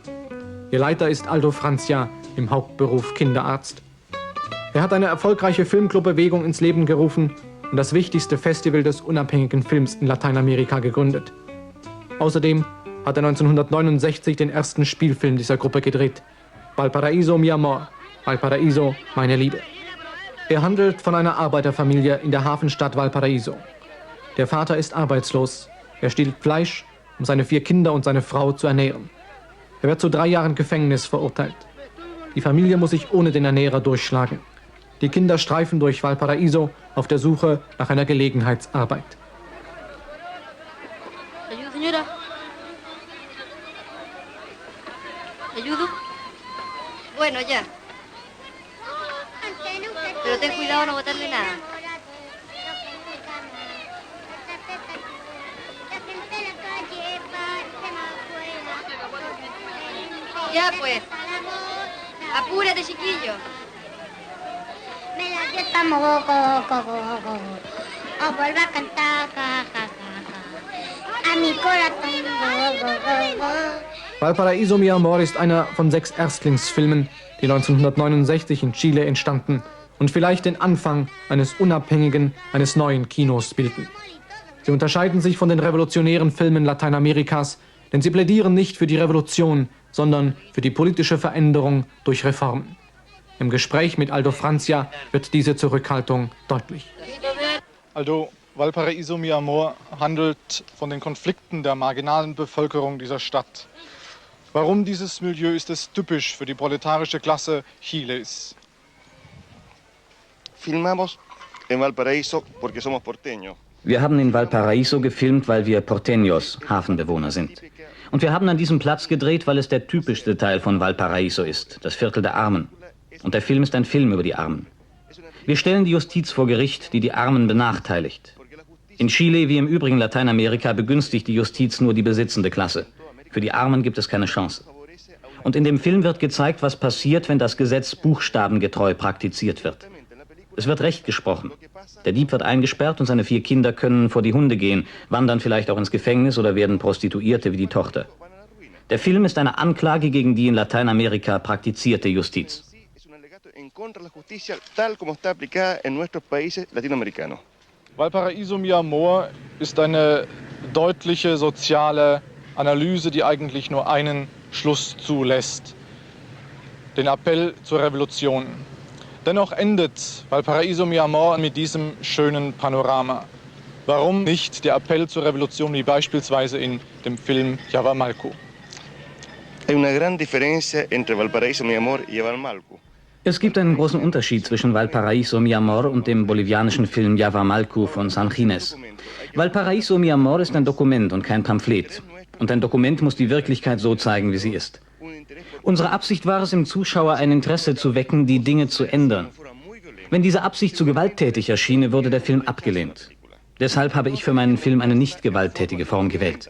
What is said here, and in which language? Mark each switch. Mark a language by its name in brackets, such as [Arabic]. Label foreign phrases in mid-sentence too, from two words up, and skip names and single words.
[German] Ihr Leiter ist Aldo Francia, im Hauptberuf Kinderarzt. Er hat eine erfolgreiche Filmclub-Bewegung ins Leben gerufen und das wichtigste Festival des unabhängigen Films in Lateinamerika gegründet. Außerdem hat er 1969 den ersten Spielfilm dieser Gruppe gedreht. [Spanish] Valparaíso, mi amor. Valparaíso, [German] meine Liebe. Er handelt von einer Arbeiterfamilie in der Hafenstadt Valparaíso. Der Vater ist arbeitslos. Er stiehlt Fleisch, um seine 4 Kinder und seine Frau zu ernähren. Er wird zu 3 Jahren Gefängnis verurteilt. Die Familie muss sich ohne den Ernährer durchschlagen. Die Kinder streifen durch Valparaíso auf der Suche nach einer Gelegenheitsarbeit. [Spanish] ¿Ayudo, señora? ¿Ayudo? Bueno, ya. Pero ten cuidado no botarle nada. Ya pues. Apúrate, chiquillo. Me la dio esta moco, vuelve a cantar, ja, ja, ja, ja. a mi corazón. [German] Valparaíso, mi amor ist einer von 6 Erstlingsfilmen, die 1969 in Chile entstanden und vielleicht den Anfang eines unabhängigen, eines neuen Kinos bilden. Sie unterscheiden sich von den revolutionären Filmen Lateinamerikas, denn sie plädieren nicht für die Revolution, sondern für die politische Veränderung durch Reformen. Im Gespräch mit Aldo Francia wird diese Zurückhaltung deutlich. Aldo, Valparaíso, mi amor handelt von den Konflikten der marginalen Bevölkerung dieser Stadt. Warum dieses Milieu ist es typisch für die proletarische Klasse Chiles? [Spanish] Filmamos en Valparaíso porque somos porteños. [German] Wir haben in Valparaíso gefilmt, weil wir Porteños, Hafenbewohner, sind. Und wir haben an diesem Platz gedreht, weil es der typischste Teil von Valparaíso ist, das Viertel der Armen. Und der Film ist ein Film über die Armen. Wir stellen die Justiz vor Gericht, die die Armen benachteiligt. In Chile wie im übrigen Lateinamerika begünstigt die Justiz nur die besitzende Klasse. Für die Armen gibt es keine Chance. Und in dem Film wird gezeigt, was passiert, wenn das Gesetz buchstabengetreu praktiziert wird. Es wird Recht gesprochen. Der Dieb wird eingesperrt und seine 4 Kinder können vor die Hunde gehen, wandern vielleicht auch ins Gefängnis oder werden Prostituierte wie die Tochter. Der Film ist eine Anklage gegen die in Lateinamerika praktizierte Justiz. Valparaíso, mi amor ist eine deutliche soziale Analyse, die eigentlich nur einen Schluss zulässt: den Appell zur Revolution. Dennoch endet Valparaíso, mi amor mit diesem schönen Panorama. Warum nicht der Appell zur Revolution wie beispielsweise in dem Film Yahuamalcu? [Spanish] Hay una gran diferencia entre Valparaíso, mi amor y Yahuamalcu. [German] Es gibt einen großen Unterschied zwischen Valparaíso, mi amor und dem bolivianischen Film Yahuamalcu von San Ginés. Valparaíso, mi amor ist ein Dokument und kein Pamphlet. Und ein Dokument muss die Wirklichkeit so zeigen, wie sie ist. Unsere Absicht war es, im Zuschauer ein Interesse zu wecken, die Dinge zu ändern. Wenn diese Absicht zu gewalttätig erschiene, wurde der Film abgelehnt. Deshalb habe ich für meinen Film eine nicht gewalttätige Form gewählt.